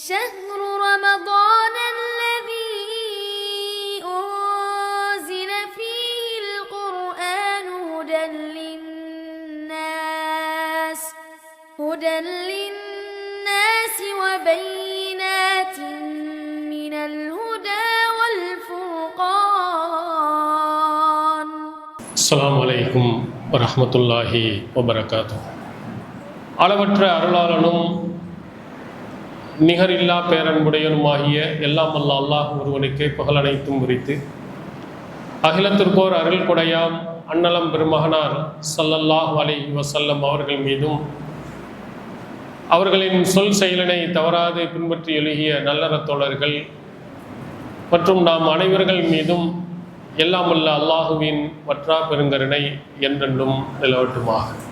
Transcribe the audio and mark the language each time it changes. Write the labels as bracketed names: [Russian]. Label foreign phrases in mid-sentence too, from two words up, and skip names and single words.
[Arabic] شهر رمضان الذي أنزل فيه القرآن هدى للناس وبينات من الهدى والفرقان. السلام عليكم ورحمة الله وبركاته. [Tamil] அளவற்ற அருளாளனும் நிகரில்லா பேரன்புடையனுமாகிய எல்லாம் வல்ல அல்லாஹ் ஒருவனுக்கே புகழ் அனைத்தும் உரித்து அகிலத்திற்கோர் அருள் கொடையாம் அன்னலம் பெருமகனார் [Arabic] صلى الله عليه وسلم [Tamil] அவர்கள் மீதும் அவர்களின் சொல் செயலினை தவறாது பின்பற்றி எழுகிய நல்லற தோழர்கள் மற்றும் நாம் அனைவர்கள் மீதும் எல்லாம் வல்ல அல்லாஹுவின் வற்றா பெருங்கருணை என்றென்றும் நிலவட்டுமாக.